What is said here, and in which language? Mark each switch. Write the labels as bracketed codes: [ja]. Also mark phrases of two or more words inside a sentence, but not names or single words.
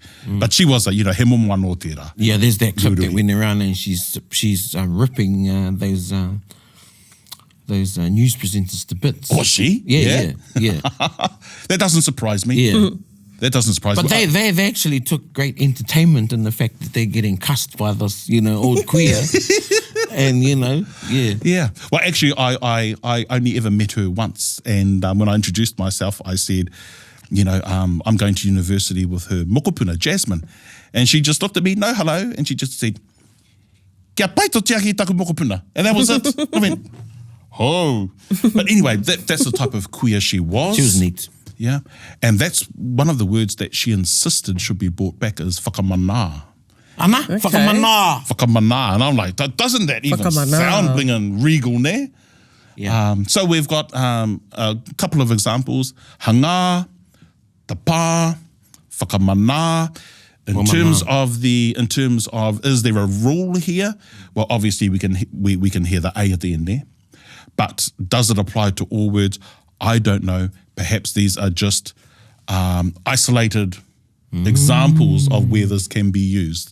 [en] But she was [mi] he momo anō tērā. [en] Yeah, there's that clip that went around and she's ripping those news presenters to bits. Was she? Yeah. That doesn't surprise me. Yeah. That doesn't surprise me. But they actually took great entertainment in the fact that they're getting cussed by this, old queer. And, yeah. Yeah. Well, actually, I only ever met her once. And when I introduced myself, I said, I'm going to university with her mokopuna, Jasmine. And she just looked at me, no hello. And she just said, [mi] kia pai to tiaki taku mokopuna. [en] And that was it. I went, oh. But anyway, that's the type of queer she was. She was neat. Yeah. And that's one of the words that she insisted should be brought back is whakamana. Ana? Okay. Whakamana. Whakamana. And I'm like, doesn't that even sound blingin' regal, ne? Yeah. So we've got a couple of examples. [mi] Hanga, te pā, whakamana. [en] In terms of is there a rule here? Well, obviously we can hear the A at the end there. But does it apply to all words? I don't know. Perhaps these are just isolated examples of where this can be used.